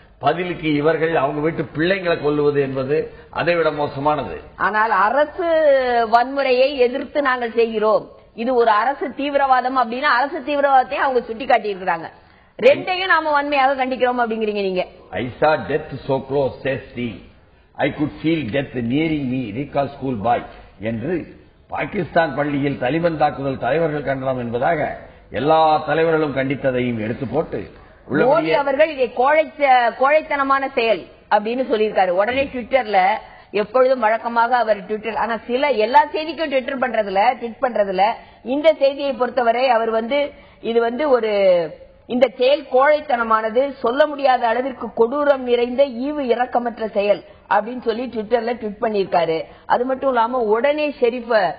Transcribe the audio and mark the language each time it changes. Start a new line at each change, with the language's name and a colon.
Tamil: பதிலுக்கு இவர்கள் அவங்க வீட்டு பிள்ளைங்களை கொல்லுவது என்பது அதை விட மோசமானது. ஆனால் அரசு வன்முறையை எதிர்த்து நாங்கள் செய்கிறோம், இது ஒரு அரசு தீவிரவாதம் அப்படின்னா அரசு தீவிரவாதத்தையும் அவங்க சுட்டி காட்டி இருக்கிறாங்க. ரெண்டையும் நாம வன்மையாக கண்டிக்கிறோம் அப்படிங்கிறீங்க நீங்க.
English: I saw death so close, says he. I could feel death nearing me, recall school boy
Tamil: என்று பாகிஸ்தான் பள்ளியில் தலிபான் தாக்குதல் தலைவர்கள் கண்டனம் என்பதாக எல்லா தலைவர்களும் கண்டித்ததையும் எடுத்து போட்டு மோடி அவர்கள் இதை கோழைத்தனமான செயல் அப்படின்னு சொல்லியிருக்காரு. உடனே ட்விட்டர்ல, எப்பொழுதும் வழக்கமாக அவர் ட்விட்டர், ஆனா எல்லா செய்திக்கும் ட்விட் பண்றதுல இந்த செய்தியை பொறுத்தவரை அவர் இது ஒரு இந்த செயல் கோழைத்தனமானது, சொல்ல முடியாத அளவிற்கு கொடூரம் நிறைந்த ஈவு இரக்கமற்ற செயல் அப்படின்னு சொல்லி ட்விட்டர்ல ட்வீட் பண்ணிருக்காரு. அது மட்டும் இல்லாம உடனே ஷெரீஃப